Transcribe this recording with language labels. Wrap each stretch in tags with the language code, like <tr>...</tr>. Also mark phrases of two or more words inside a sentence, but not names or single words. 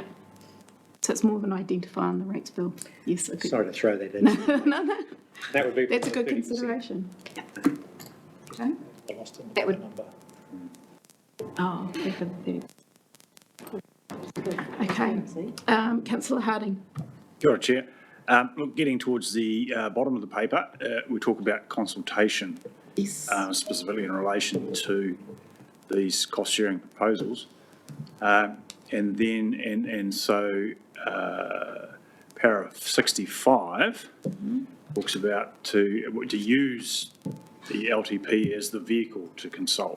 <en>So it's more of an identifier on the rates bill. Yes, I could. Sorry to throw that in. No. That would be. That's a good 30%. consideration. Okay. I lost it. That would- Number. Oh, okay, for the 30. Okay. Councillor Harding.</en> <mi>Kia ora,</mi> <en>Chair. Look, getting towards the bottom of the paper, we talk about consultation, Yes. specifically in relation to these cost-sharing proposals. So paragraph 65 talks about to use the LTP as the vehicle to consult.</en>